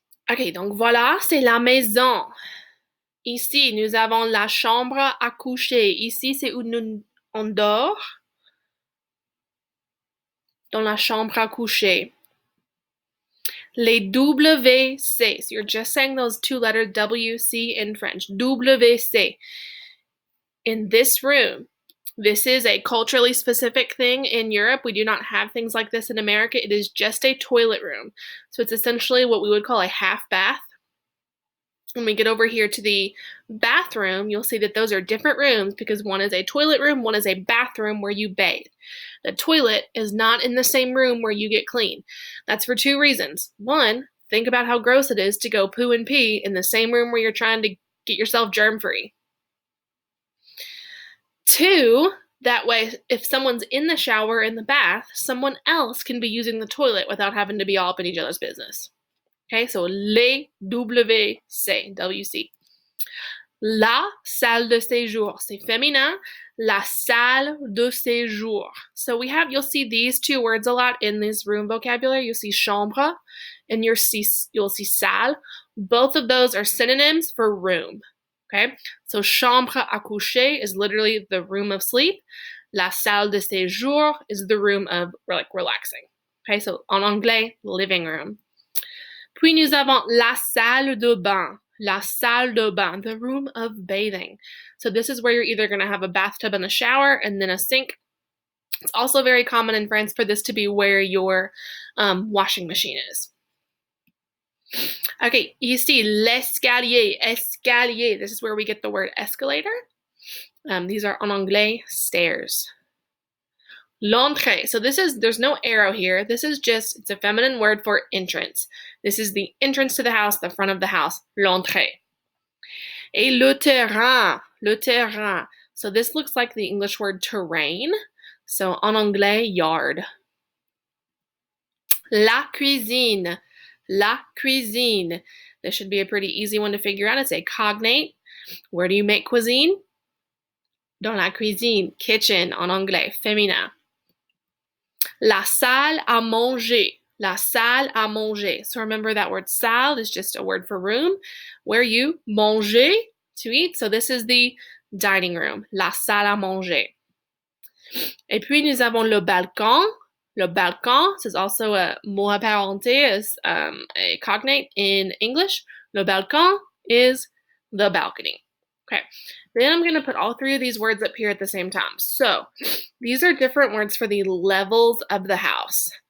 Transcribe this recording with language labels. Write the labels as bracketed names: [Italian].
[French] Ok, donc voilà, c'est la maison. Ici, nous avons la chambre à coucher. Ici, c'est où on dort. Dans la chambre à coucher. Les WC. [English] So you're just saying those two letters WC in French. WC. In this room. This is a culturally specific thing in Europe. We do not have things like this in America. It is just a toilet room. So it's essentially what we would call a half bath. When we get over here to the bathroom, you'll see that those are different rooms because one is a toilet room, one is a bathroom where you bathe. The toilet is not in the same room where you get clean. That's for two reasons. One, think about how gross it is to go poo and pee in the same room where you're trying to get yourself germ-free. Two, that way, if someone's in the shower or in the bath, someone else can be using the toilet without having to be all up in each other's business. Okay, so les WC, WC. [French] La salle de séjour, c'est féminin. La salle de séjour. [English] So you'll see these two words a lot in this room vocabulary. You'll see chambre and you'll see salle. Both of those are synonyms for room. Okay, so chambre à coucher is literally the room of sleep. La salle de séjour is the room of relaxing. Okay, so [French] en anglais, [English] living room. [French] Puis nous avons la salle de bain. La salle de bain, [English] the room of bathing. So this is where you're either going to have a bathtub and a shower and then a sink. It's also very common in France for this to be where your washing machine is. [French] Okay, ici, l'escalier, escalier. [English] This is where we get the word escalator. These are en anglais, stairs. L'entrée. So there's no arrow here. This is it's a feminine word for entrance. This is the entrance to the house, the front of the house. L'entrée. [French] Et le terrain. Le terrain. [English] So this looks like the English word terrain. So [French] en anglais, [English] yard. [French] La cuisine. La cuisine. [English] This should be a pretty easy one to figure out. It's a cognate. Where do you make cuisine? [French] Dans la cuisine. Kitchen en anglais. Féminin. La salle à manger. La salle à manger. [English] So remember that word salle is just a word for room where you manger, to eat. So this is the dining room. [French] La salle à manger. Et puis nous avons le balcon. [English] Le balcon, this is also a [French] mot apparenté, [English] is a cognate in English. Le balcon is the balcony. Okay, then I'm going to put all three of these words up here at the same time. So these are different words for the levels of the house.